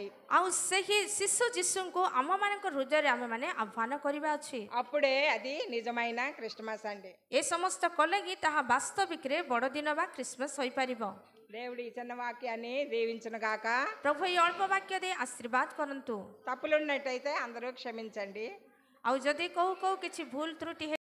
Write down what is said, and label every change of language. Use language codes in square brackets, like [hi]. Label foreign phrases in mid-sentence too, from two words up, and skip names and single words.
[or] ଆଉ ସେହି ଶିଶୁ ଯୀଶୁଙ୍କୁ ଆମମାନଙ୍କ ହୃଦୟରେ ଆମେମାନେ ଆହ୍ୱାନ କରିବା ଅଛି। [te] అప్పుడే అది నిజమైన క్రిస్మస్ అండి। [or] ଏ ସମସ୍ତ କଲେ ହିଁ ତାହା ବାସ୍ତବିକରେ ବଡ଼ଦିନ ବା ଖ୍ରୀଷ୍ଟମାସ ହୋଇପାରିବ। [te] దేవుడి ఈ చిన్న వాక్యాన్ని దీవించును గాక। [or] ପ୍ରଭୁ ଏହି ଅଳ୍ପ ବାକ୍ୟ ଦେଇ ଆଶୀର୍ବାଦ କରନ୍ତୁ। [te] తప్పులున్నట్టయితే అందరూ క్షమించండి। [or] ଆଉ ଯଦି କୋଉ କିଛି ଭୁଲ ତ୍ରୁଟି